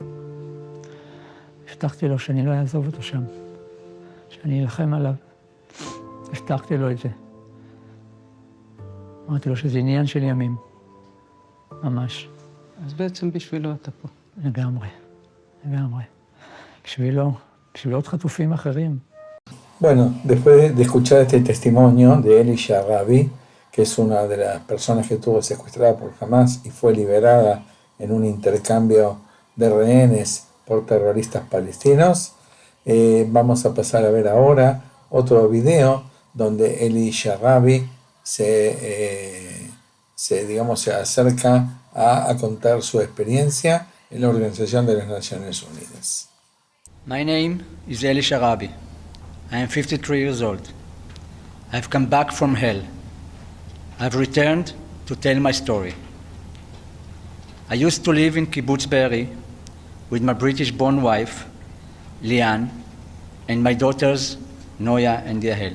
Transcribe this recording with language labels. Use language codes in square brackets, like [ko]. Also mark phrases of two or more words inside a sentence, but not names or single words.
[he] הבטחתי לו שאני לא אעזוב אותו שם, שאני אלחם עליו. הבטחתי לו את זה. אמרתי לו שזה עניין של ימים, ממש. אז בעצם בשבילו אתה פה. לגמרי. בשבילו עוד חטופים אחרים. [es] Bueno, después de escuchar este testimonio de Eli Sharabi, que es una de las personas que estuvo secuestrada por Hamas y fue liberada en un intercambio de rehenes por terroristas palestinos, vamos a pasar a ver ahora otro video donde Eli Sharabi se acerca a contar su experiencia en la Organización de las Naciones Unidas. [en] My name is Eli Sharabi. I am 53 years old. I've come back from hell. I've returned to tell my story. I used to live in Kibbutz Be'eri with my British-born wife, Lian, and my daughters, Noya and Yahel.